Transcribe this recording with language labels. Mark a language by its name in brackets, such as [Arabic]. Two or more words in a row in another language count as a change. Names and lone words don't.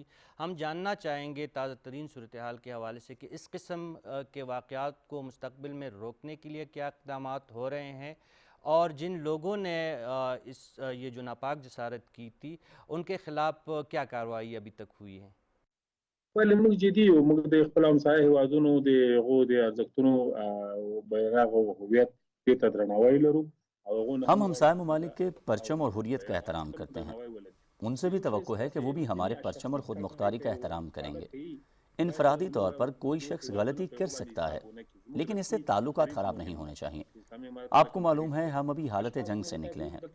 [Urdu] ہم جاننا چاہیں گے تازہ ترین صورتحال کے حوالے سے کہ اس قسم کے واقعات کو مستقبل میں روکنے کے لیے کیا اقدامات ہو رہے ہیں، اور جن لوگوں نے یہ جو ناپاک جسارت کی تھی ان کے خلاف کیا کارروائی ابھی تک ہوئی ہے؟ [Pashto] ولې موږ جدي یو، موږ د خپل همسایه هېوادونو د هغو د ارزښتونو بیرغ او هویت دې ته درناوی لرو [Urdu] ہم ہمسائے ممالک کے پرچم اور حریت کا احترام کرتے ہیں، ان سے بھی توقع ہے کہ وہ بھی ہمارے پرچم اور خود مختاری کا احترام کریں گے۔ انفرادی طور پر کوئی شخص غلطی کر سکتا ہے، لیکن اس سے تعلقات خراب نہیں ہونے چاہیے۔ آپ کو معلوم ہے ہم ابھی حالت جنگ سے نکلے ہیں۔